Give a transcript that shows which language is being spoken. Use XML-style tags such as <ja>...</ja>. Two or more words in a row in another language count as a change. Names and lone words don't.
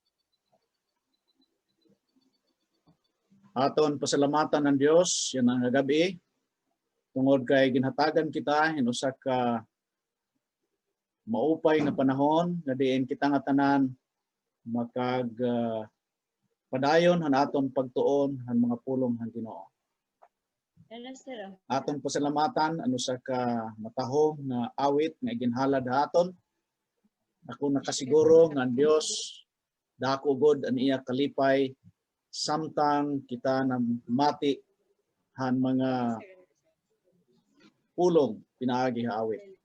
<war>Aton pasalamatan ng Dios yan ang gabi tungod kay ginhatagan kita hinusa ka maupay nga panahon nga diin kita nga tanan makag padayon han aton pagtuon han mga pulong han Ginoo. Aton pasalamatan ano sa ka matahom nga awit nga ginhalad aton. Ako nakasiguro nga ang Dios dako gud an iya kalipay samtang kita na mati han mga pulong pinaagi nga awit.</war>